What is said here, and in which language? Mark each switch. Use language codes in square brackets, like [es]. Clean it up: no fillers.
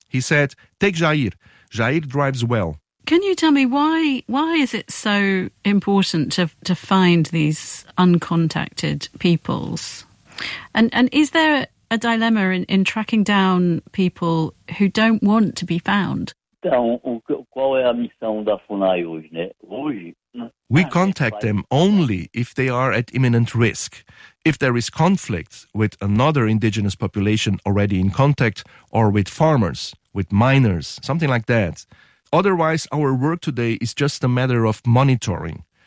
[en] He said, take Jair. Jair drives well. Can you tell me why is it so important to find these uncontacted peoples? And is there a dilemma in tracking down people who don't want to be found? [pt] Então, qual é a missão da FUNAI hoje, né? Hoje, [en] we contact them only if they are at imminent risk. If there is conflict with another indigenous population already in contact, or with farmers, with miners, something like that. Otherwise, our work today is just a matter of monitoring.